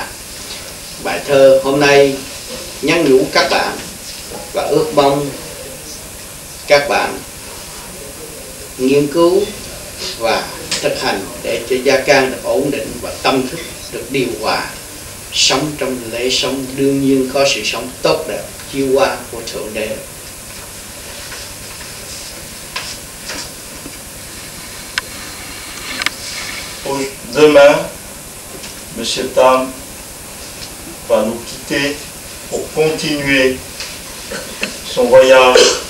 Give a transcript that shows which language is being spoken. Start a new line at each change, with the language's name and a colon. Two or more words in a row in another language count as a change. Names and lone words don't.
Vietnamese: Bài thơ hôm nay nhắn nhủ các bạn và ước mong các bạn nghiên cứu và thực hành để cho gia can được ổn định và tâm thức được điều hòa. Sống trong lễ sống đương nhiên có sự sống tốt đẹp chiêu hoa của Thượng Đế.
French: Demain, M. Tam va nous quitter pour continuer son voyage.